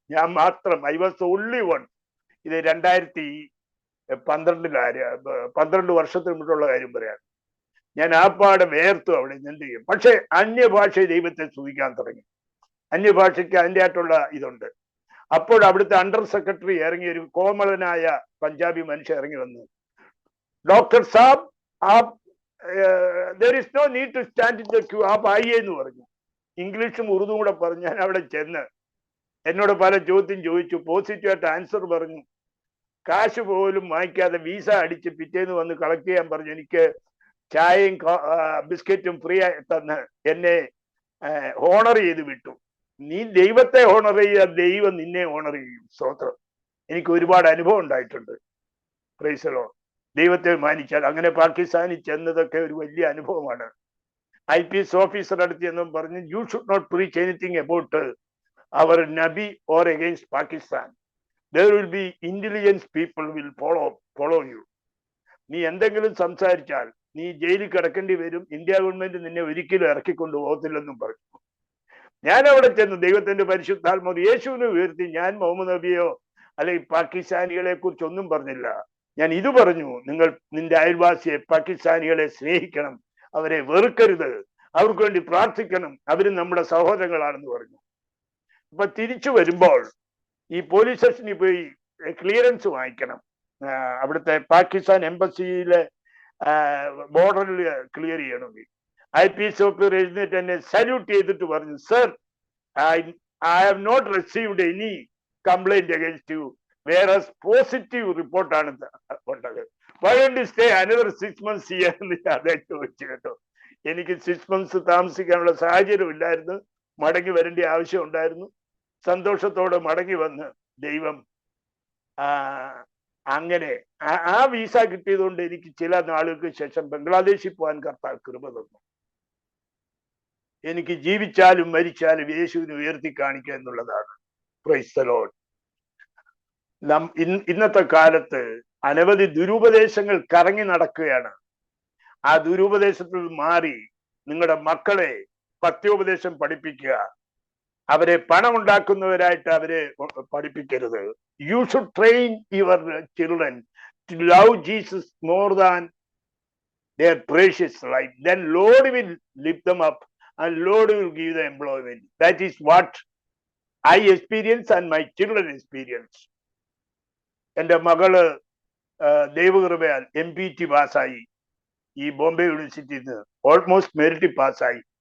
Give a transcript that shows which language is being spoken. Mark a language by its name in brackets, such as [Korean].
[Malayalam] ഞാൻ മാത്രം, [English] I was only one. [Malayalam] ഇത് 2012 വർഷത്തിന് മുമ്പുള്ള കാര്യം പറയാം. ഞാൻ ആപ്പാടെ വേർത്തു അവിടെ നിന്ന്. പക്ഷെ അന്യഭാഷ ദൈവത്തെ സ്തുതിക്കാൻ തുടങ്ങി. അന്യഭാഷയ്ക്ക് അതിൻ്റെ ആയിട്ടുള്ള ഇതുണ്ട്. അപ്പോൾ അവിടുത്തെ അണ്ടർ സെക്രട്ടറി ഇറങ്ങി, ഒരു കോമളനായ പഞ്ചാബി മനുഷ്യൻ ഇറങ്ങി വന്നു. [Hindi] Doctor Saab app [English] there is no need to stand in the queue, [Hindi] app ആയിയെ [Malayalam] എന്ന് പറഞ്ഞു. ഇംഗ്ലീഷും ഉറുദും കൂടെ പറഞ്ഞു. ഞാൻ അവിടെ ചെന്ന് എന്നോട് പല ചോദ്യം ചോദിച്ചു. പോസിറ്റീവായിട്ട് ആൻസർ പറഞ്ഞു. കാശ് പോലും വാങ്ങിക്കാതെ വീസ അടിച്ച് പിറ്റേന്ന് വന്ന് കളക്ട് ചെയ്യാൻ പറഞ്ഞു. എനിക്ക് ചായയും ബിസ്ക്കറ്റും ഫ്രീ ആയി തന്ന് എന്നെ ഹോണർ ചെയ്ത് വിട്ടു. നീ ദൈവത്തെ ഹോണർ ചെയ്യുക, ദൈവം നിന്നെ ഹോണർ ചെയ്യും. സ്തോത്രം. എനിക്ക് ഒരുപാട് അനുഭവം ഉണ്ടായിട്ടുണ്ട്. Praise the Lord. ദൈവത്തെ മാനിച്ചാൽ. അങ്ങനെ പാകിസ്ഥാനിൽ ചെന്നതൊക്കെ ഒരു വലിയ അനുഭവമാണ്. IPS ഓഫീസർ അടുത്ത് എന്നും പറഞ്ഞു, [English] You should not preach anything about our Nabi or against Pakistan. there will be intelligence people will follow you. [Malayalam] നീ എന്തെങ്കിലും സംസാരിച്ചാൽ നീ ജയിലിൽ കിടക്കേണ്ടി വരും. ഇന്ത്യ ഗവൺമെന്റ് നിന്നെ ഒരിക്കലും ഇറക്കിക്കൊണ്ടു പോകത്തില്ലെന്നും പറഞ്ഞു. ഞാൻ അവിടെ ചെന്ന് ദൈവത്തിന്റെ പരിശുദ്ധാത്മാവ് യേശുവിനെ ഉയർത്തി. ഞാൻ മുഹമ്മദ് നബിയോ അല്ലെങ്കിൽ പാകിസ്ഥാനികളെ കുറിച്ചൊന്നും പറഞ്ഞില്ല. ഞാൻ ഇത് പറഞ്ഞു, നിന്റെ അയൽവാസിയെ പാകിസ്ഥാനികളെ സ്നേഹിക്കണം, അവരെ വെറുക്കരുത്, അവർക്ക് വേണ്ടി പ്രാർത്ഥിക്കണം, അവരും നമ്മുടെ സഹോദരങ്ങളാണെന്ന് പറഞ്ഞു. അപ്പൊ തിരിച്ചു വരുമ്പോൾ ഈ പോലീസ് സ്റ്റേഷനിൽ പോയി ക്ലിയറൻസ് വാങ്ങിക്കണം. അവിടുത്തെ പാകിസ്ഥാൻ എംബസിയിലെ ബോർഡറിൽ ക്ലിയർ ചെയ്യണമെങ്കിൽ. IPS ഓഫീസർ എഴുന്നേറ്റ് എന്നെ സല്യൂട്ട് ചെയ്തിട്ട് പറഞ്ഞു, sir, [English] I have not received any complaint against you, whereas [Malayalam] positive റിപ്പോർട്ടാണ് ഉള്ളത്. [English] Why don't you stay another 6 months here [Malayalam] എന്ന് അതേ ചോദിച്ചു കേട്ടോ. എനിക്ക് 6 months താമസിക്കാനുള്ള സാഹചര്യം ഇല്ലായിരുന്നു. മടങ്ങി വരേണ്ട ആവശ്യം ഉണ്ടായിരുന്നു. സന്തോഷത്തോടെ മടങ്ങി വന്ന് ദൈവം അങ്ങനെ ആ വീസ കിട്ടിയതുകൊണ്ട് എനിക്ക് ചില നാളുകൾക്ക് ശേഷം ബംഗ്ലാദേശിൽ പോകാൻ കർത്താവ് കൃപ തന്നു. എനിക്ക് ജീവിച്ചാലും മരിച്ചാലും യേശുവിനെ ഉയർത്തി കാണിക്കുക എന്നുള്ളതാണ്. Praise the Lord. ഇന്നത്തെ കാലത്ത് അനവധി ദുരുപദേശങ്ങൾ കറങ്ങി നടക്കുകയാണ്. ആ ദുരുപദേശത്തിൽ മാറി നിങ്ങളുടെ മക്കളെ പത്യോപദേശം പഠിപ്പിക്കുക. അവരെ പണം ഉണ്ടാക്കുന്നവരായിട്ട് അവരെ പഠിപ്പിക്കരുത്. [English] You should train your children to love Jesus more than their precious life. Then Lord will lift them up and Lord will give them employment. That is what I experience and my children experience. [Malayalam] എൻ്റെ മകള് ദൈവകൃപയാൽ MPT പാസ്സായി. ഈ ബോംബെ യൂണിവേഴ്സിറ്റിയിൽ നിന്ന് almost merit പാസ്സായി.